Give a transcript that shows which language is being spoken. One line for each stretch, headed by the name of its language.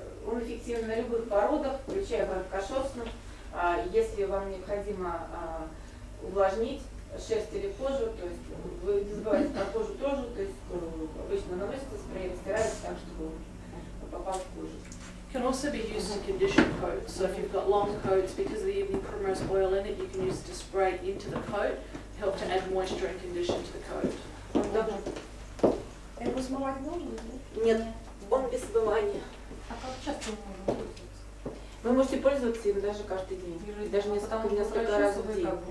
Russian: Он эффективен на любых породах, включая короткошерстных. Если вам необходимо увлажнить шерсть или кожу, то есть вы не забывайте про кожу тоже, то есть обычно наносится спрей, растирается так, чтобы он попал в кожу.
English: It can also be used to condition coats. So if you've got long coats, because of the evening primrose oil in it, you can use it to spray into the coat, help to add moisture and condition to the coat.
Russian: Его смывать нужно? Нет, он без смывания. А как часто вы можете пользоваться? Вы можете пользоваться им даже каждый день, даже несколько раз в день.